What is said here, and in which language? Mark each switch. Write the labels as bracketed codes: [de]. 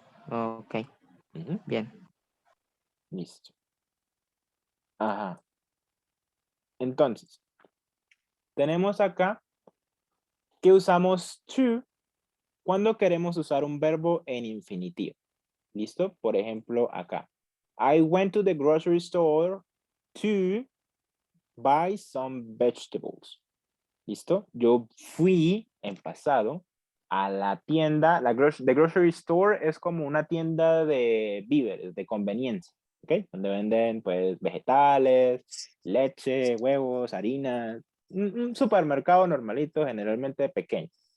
[es] Ok, bien. Listo. Ajá. Entonces, tenemos acá que usamos to cuando queremos usar un verbo en infinitivo. ¿Listo? Por ejemplo, acá. [en] I went to the grocery store to buy some vegetables. [es] ¿Listo? Yo fui en pasado a la tienda, [en] the grocery store [es] es como una tienda de víveres, de conveniencia, ¿ok? Donde venden pues vegetales, leche, huevos, harina, un supermercado normalito, generalmente pequeño.